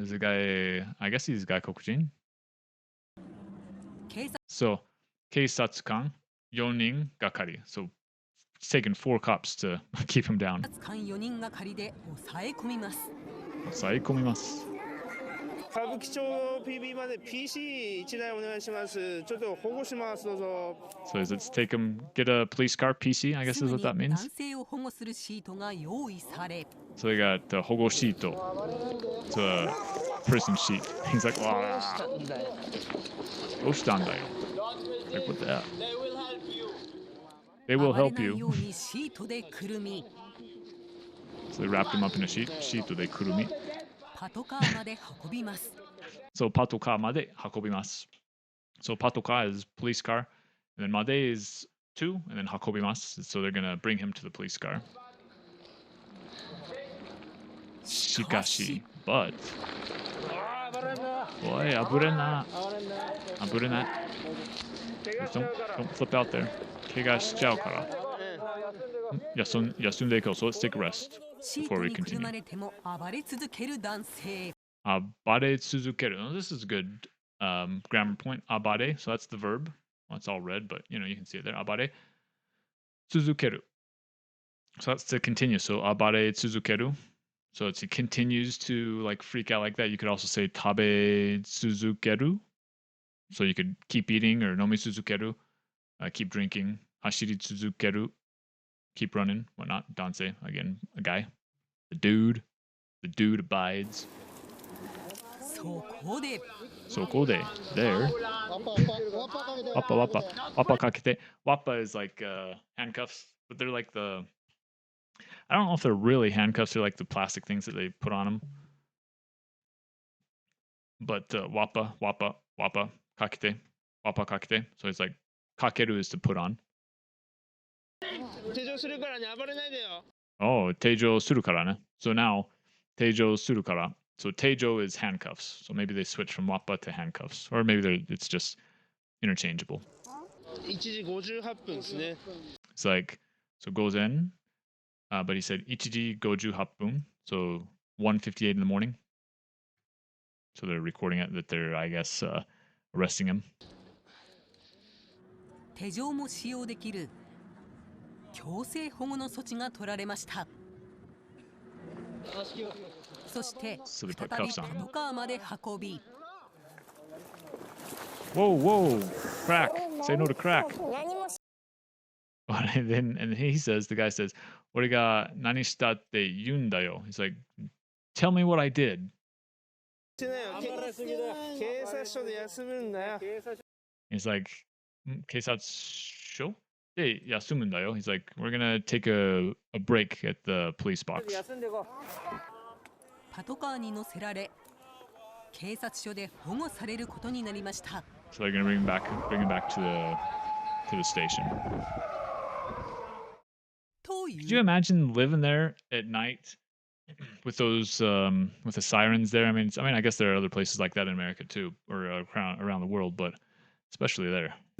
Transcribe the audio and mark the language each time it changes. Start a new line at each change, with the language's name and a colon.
English: Is a guy, I guess he's
Japanese: 外国人. So, 警察官4人がかり.
English: So, it's taken 4 cops to keep him down.
Japanese: 警察官4人がかりで抑え込みます。歌舞伎町 PB まで PC1 台お願いします。ちょっと保護します。どうぞ。
English: So let's take him, get a police car, PC, I guess is what that means.
Japanese: 男性を保護するシートが用意され。
English: So they got the 保護シート. It's a prison sheet. He's like, wow.
Japanese: どうしたんだよ.
English: Like, what the hell? They will help you.
Japanese: ようにシートでくるみ。
English: So they wrapped him up in a sheet.
Japanese: シートでくるみ。パトカーまで運びます。 So パトカーまで運びます。
English: So パトカー is police car, and then まで is to, and then
Japanese: 運びます。
English: So they're gonna bring him to the police car.
Japanese: しかし、but おい、危れな。危れない。
English: Don't flip out there.
Japanese: 怪我しちゃうから。休んでいこう。
English: So let's take a rest
Japanese: シー
English: before
Japanese: ト
English: we
Japanese: にくるま
English: continue.
Japanese: れても暴れ続ける男性。暴れ続ける。
English: This is a good grammar point. 暴れ.So that's the verb. Well, it's all red, but you can see it there.
Japanese: 暴れ続ける.
English: So that's to continue.
Japanese: So 暴れ続ける.
English: So it continues to like freak out like that. You could also say
Japanese: 食べ続ける.
English: So you could keep eating or
Japanese: 飲み続ける.
English: Keep drinking.
Japanese: 走り続ける.
English: Keep running. Whatnot. Danse. Again, a guy. The dude. The dude abides.
Japanese: そこで。そこで there. Wappa. Wappa kakete.
English: Wappa is like handcuffs, but they're like I don't know if they're really handcuffs or like the plastic things that they put on them.
Japanese: But wappa kakete. Wappa kakete.
English: So it's like kakeru is to put on.
Japanese: 手錠するからね、暴れないでよ。 Oh, 手錠するからね.
English: So now
Japanese: 手錠するから.
English: So teijo is handcuffs. So maybe they switch from wappa to handcuffs, or maybe it's just interchangeable.
Japanese: 1時58分ですね。
English: It's like so goes in, but he said
Japanese: 1時58分,
English: so 1:58 in the morning. So they're recording it that they're, I guess, arresting him.
Japanese: 手錠も使用できる強制保護の措置が取られました。そして再びパトカーまで運び。
English: Whoa, crack! Say no to crack. And the guy says,
Japanese: 俺が何したって言うんだよ.
English: He's like, tell me what I did.
Japanese: 警察署で休むんだよ。
English: He's like,
Japanese: 警察署で休むんだよ.
English: He's like, we're gonna take a break at the police box.
Japanese: パトカーに乗せられ、警察署で保護されることになりました。
English: So they're gonna bring him back to the station. Could you imagine living there at night with those with the sirens there? I mean, I guess there are other places like that in America too, or around the world, but especially there.